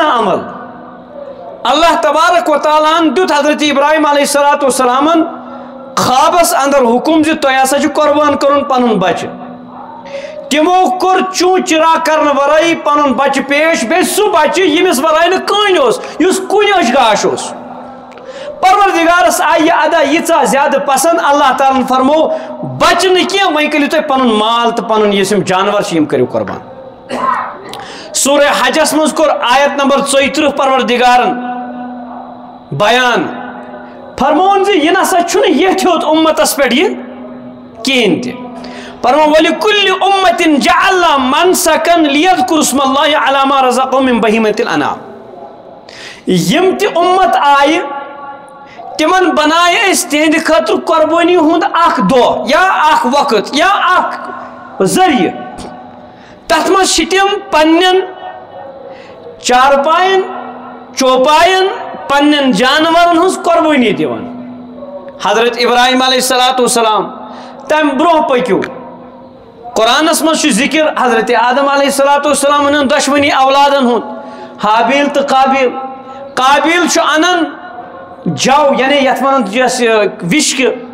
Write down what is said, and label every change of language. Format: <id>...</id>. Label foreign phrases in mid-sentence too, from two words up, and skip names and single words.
<ks>عمل</ks> <ar>اللہ تبارک و تعالیٰ</ar> <ks>ہن دیُت حضرت ابراہیم</ks> <ar>علیہ الصلوۃ</ar> <ks>والسلامن خوابس اندر حکم زِ تۄہہِ ہسا چھُ قۄربان کرُن پنُن بچہِ تِمو کوٚر چوٗ چِرا کرنہٕ ورٲیی پنُن بچہِ پیش بیٚیہِ سُہ بچہِ ییٚمِس ورٲے نہٕ کٕہٕنۍ اوس یُس کُنہِ أچھ گاش اوس پروردگارس آیہِ یہِ ادا ییٖژاہ زیادٕ پسنٛد اللہ تعالیٰ فرمو بچہِ نہٕ کینٛہہ وۄنۍ کٔرِو تُہۍ پنُن مال تہٕ پنُن یُس یِم جانور چھِ یِم کٔرِو قۄربان سورہ حجس منٛز کوٚر آیت نمبر 34 پروردگارن بیان فرمون زِ یہِ نسا چھُنہٕ یتھ ہیوٚت اُمتس پٮ۪ٹھ یہِ کِہیٖنۍ تہِ فرمو</ks> <ar>وَلِكُلِّ أُمَّةٍ جَعَلْنَا مَنسَكًا لِيَذْكُرُوا اسْمَ اللَّهِ عَلَى مَا رَزَقَهُم مِّن بَهِيمَةِ الْأَنْعَامِ</ar> <ks>یِم تہِ اُمت آیہِ تِمن بنایہِ أسۍ تِہنٛدِ خٲطرٕ قۄربٲنی ہُنٛد اکھ دۄہ یا اکھ وقت یا اکھ ذٔریعہٕ تتھ منٛز چھِ تِم پننٮ۪ن چارپاین چوپاین پننٮ۪ن جانورن ہٕنٛز قۄربٲنی دِوان حضرت ابراہیم</ks> <ar>علیہ الصلوۃ والسلام</ar> <ks>تمہِ برونٛہہ پٔکِو قرآنس منٛز چھُ ذکر حضرت آدم</ks> <ar>علیہ الصلوۃ والسلام</ar> <ks>ہٕنٛدٮ۪ن دۄشوٕنی اولادن ہُنٛد حابیل تہٕ قابیل قابیل چھُ انان جو یعنی یتھ ونان یۄس وشکہِ</ks>